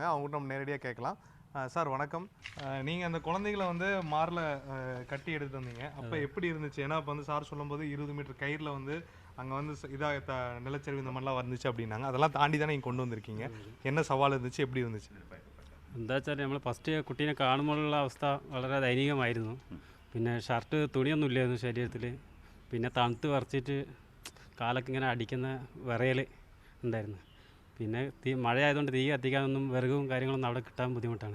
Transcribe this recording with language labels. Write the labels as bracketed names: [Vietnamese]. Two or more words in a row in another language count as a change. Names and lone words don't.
[Tamil] அவங்ககிட்ட நம்ம நேரடியாக கேட்கலாம். சார் வணக்கம். நீங்கள் அந்த குழந்தைகளை வந்து மாரில் கட்டி எடுத்து வந்தீங்க, அப்போ எப்படி இருந்துச்சு? ஏன்னா இப்போ வந்து சார் சொல்லும்போது 20 மீட்டர் கயிறில் வந்து அங்கே வந்து இதாக நிலச்சரிவு இந்த மாதிரிலாம் வந்துச்சு அப்படின்னாங்க. அதெல்லாம் தாண்டி தானே நீங்கள் கொண்டு வந்திருக்கீங்க. என்ன സവാൾ இருந்துச்சு, எப்படி இருந்துச்சு? [Malayalam] എന്താ വെച്ചാൽ നമ്മൾ ഫസ്റ്റ് കുട്ടീനെ കാണുമ്പോഴുള്ള അവസ്ഥ വളരെ ദയനീയമായിരുന്നു. പിന്നെ ഷർട്ട് തുണിയൊന്നും ഇല്ലായിരുന്നു ശരീരത്തിൽ. പിന്നെ തണുത്ത് വരച്ചിട്ട് കാലൊക്കെ ഇങ്ങനെ അടിക്കുന്ന വിറയൽ ഉണ്ടായിരുന്നു. പിന്നെ മഴയായതുകൊണ്ട് തീ കത്തിക്കാനൊന്നും വിറകും കാര്യങ്ങളൊന്നും അവിടെ കിട്ടാൻ ബുദ്ധിമുട്ടാണ്.